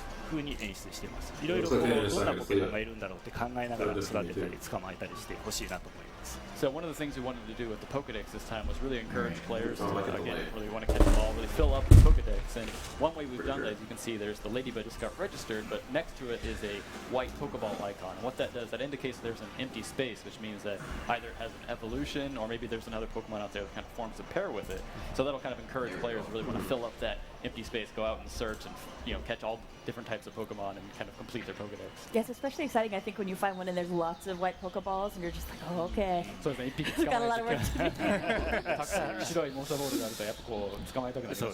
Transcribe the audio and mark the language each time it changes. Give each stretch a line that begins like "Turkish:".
Japanese: 風に演出しています。いろいろこうどんなポケモンがいるんだろうって考えながら育てたり捕まえたりしてほしいなと思います。
English: So one of the things we wanted to do with the Pokedex this time was really encourage players to, again, really want to catch them all, really fill up the Pokedex. And one way we've done that, as you can see, there's the Ladybug just got registered, but next to it is a white Pokeball icon. And what that does, that indicates there's an empty space, which means that either it has an evolution or maybe there's another Pokemon out there that kind of forms a pair with it. So that'll kind of encourage players to really want to fill up that empty space, go out and search and catch all different types of Pokemon and kind of complete their Pokedex. Yes, especially exciting I think when you find one and there's lots of white Pokeballs and you're just like, oh, okay. So it's We've got a lot of work to do.
Japanese: 白いモンスターボールがあるとやっぱこう捕まえたくなりますよね。